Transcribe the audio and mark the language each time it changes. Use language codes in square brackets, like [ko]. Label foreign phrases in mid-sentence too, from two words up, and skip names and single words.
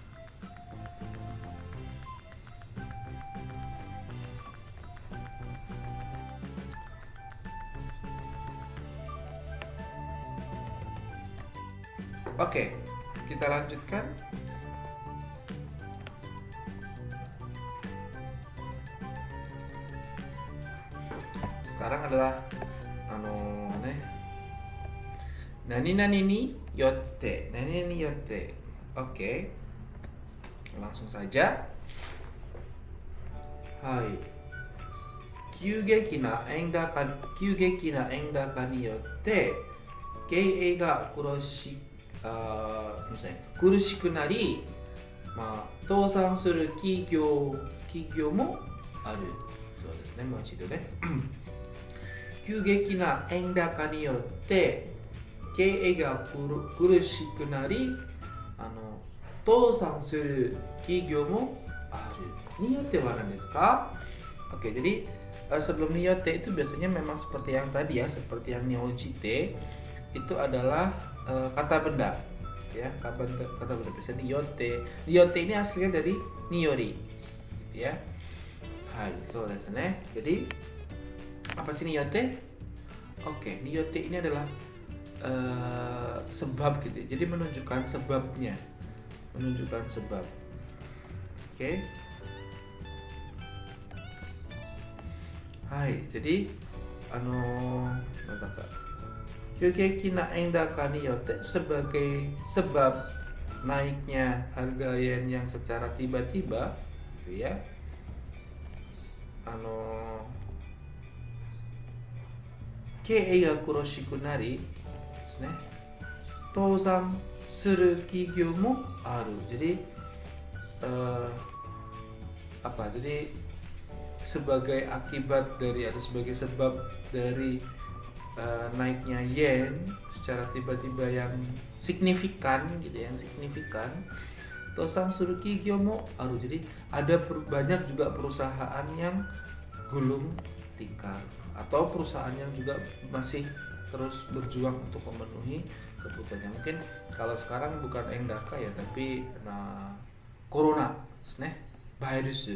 [id] Oke, kita lanjutkan. Sekarang adalah [ja] なになに によって。なになに よって. [id] Oke. Langsung saja. Hai. [ja] 急激な円高によって経営が苦しくなり、倒産する企業もあるそうですね。もう一度ね。急激な円高によって経営が苦しくなり、倒産する企業もある. によって まな ですか? [id] Oke, jadi sebelum niyotte itu biasanya memang seperti yang tadi ya, seperti yang niojite itu adalah kata benda ya, kata benda bisa niyotte. Niyotte ini aslinya dari niyori gitu ya. [ja] はい、そうですね. [id] Jadi apa sih niyotte? Oke, niyotte ini adalah sebab gitu. Jadi menunjukkan sebabnya. Menunjukkan sebab. Oke. Hai, jadi [ja] 急激な 円高 によって [id] sebagai sebab naiknya harga yen yang secara tiba-tiba gitu ya. [ja] 経営が 苦しく なり ですね. 倒産 する 企業 も ある. [id] Jadi jadi sebagai akibat dari atau sebagai sebab dari naiknya yen secara tiba-tiba yang signifikan gitu, yang signifikan. [ja] 倒産 する 企業 も ある. [id] Jadi ada banyak juga perusahaan yang gulung tikar atau perusahaan yang juga masih terus berjuang untuk memenuhi kebutuhannya. Mungkin kalau sekarang bukan endaka ya, tapi [en] corona virus.